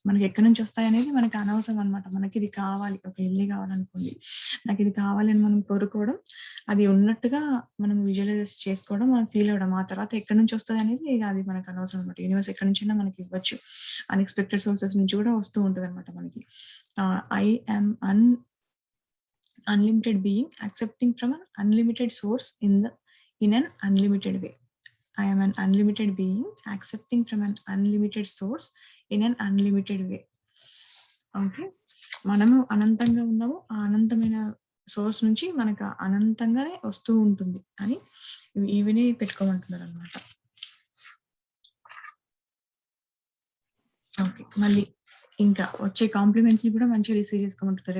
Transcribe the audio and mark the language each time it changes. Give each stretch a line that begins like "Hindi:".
Telugu: మనకి ఎక్కడి నుంచి వస్తాయనేది మనకు అనవసరం అనమాట. మనకిది కావాలి. ఒక ఇల్లే కావాలనుకోండి. నాకిది కావాలి అని మనం కోరుకోవడం, అది ఉన్నట్టుగా మనం విజువలైజ్ చేసుకోవడం, మనం ఫీల్ అవ్వడం. ఆ తర్వాత ఎక్కడి నుంచి వస్తదనేది ఇగ అది మనకు అనవసరం అనమాట. యూనివర్స్ ఎక్కడి నుంచైనా మనకి ఇవ్వచ్చు. అన్‌ఎక్స్‌పెక్టెడ్ సోర్సెస్ నుంచి కూడా వస్తూ ఉంటదనమాట మనకి.
English: I am unlimited being accepting from an unlimited source in an unlimited way. I am an unlimited being accepting from an unlimited source in an unlimited way.
Telugu: Okay. మనము అనంతంగా ఉన్నాము. ఆ అనంతమైన సోర్స్ నుంచి మనకు అనంతంగానే వస్తూ ఉంటుంది అని ఇవిని పెట్టుకోమంటున్నారనమాట. ఓకే. మళ్ళీ ఇంకా వచ్చే కాంప్లిమెంట్స్‌ని కూడా మంచిగా రిసీవ్ చేసుకోమంటున్నారు.